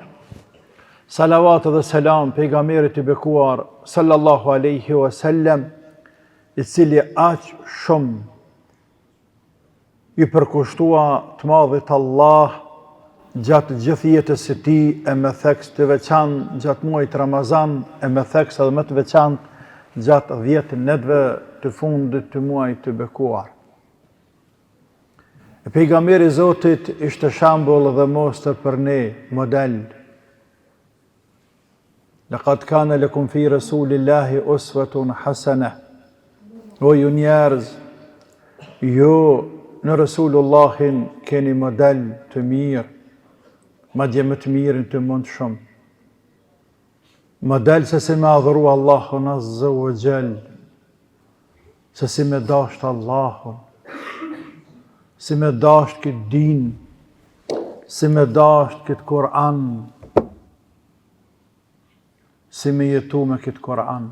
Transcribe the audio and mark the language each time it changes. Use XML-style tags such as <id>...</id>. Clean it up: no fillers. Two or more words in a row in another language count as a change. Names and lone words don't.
<sq>Salavat dhe selam pejgamberit të bekuar</sq> <ar>صلى الله عليه وسلم,</ar> <sq>i cili aq shumë i përkushtua të madhit Allah gjatë gjithë jetës së tij, e me theks të veçantë gjatë muajit Ramazan, e me theks edhe më të veçantë gjatë 10 netëve të fundit të muajit të bekuar. E pejgamberi Zotit ishte shembull dhe mostër për ne, model.</sq> <ar>لقد كان لكم في رسول الله أسوة حسنة.</ar> <sq>O ju njerëz, ju në Resulullahin keni model të mirë, madje më të mirin të mundshëm. Model se si me adhuru Allahun</sq> <ar>عز وجل,</ar> <sq>se si me dasht Allahun, si me dasht këtë din, si me dasht këtë Kur'an, si me jetu me këtë Kur'an.</sq>